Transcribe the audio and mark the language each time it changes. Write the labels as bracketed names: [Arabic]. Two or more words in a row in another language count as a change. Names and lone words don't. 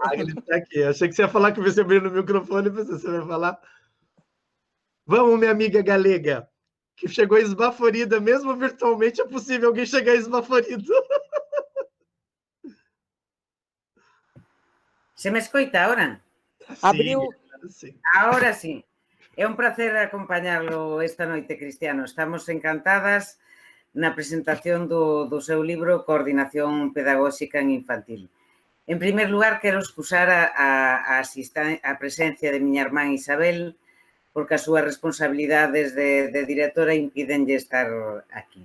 [Portuguese] Ele está aqui. Eu achei que você ia falar que você abriu no microfone, você vai falar. Vamos, minha amiga galega, que chegou esbaforida, mesmo virtualmente é possível alguém chegar esbaforido. [Galician] Se me escoita agora? [Portuguese] Abriu. Sim. [Spanish] Ahora sí. [Galician] É un placer acompañarlo esta noite, Cristiano. Estamos encantadas na presentación do seu libro Coordinación Pedagóxica en Infantil. En primer lugar, quero excusar a presencia de miña irmán Isabel, porque as súas responsabilidades de directora impidenlle estar aquí.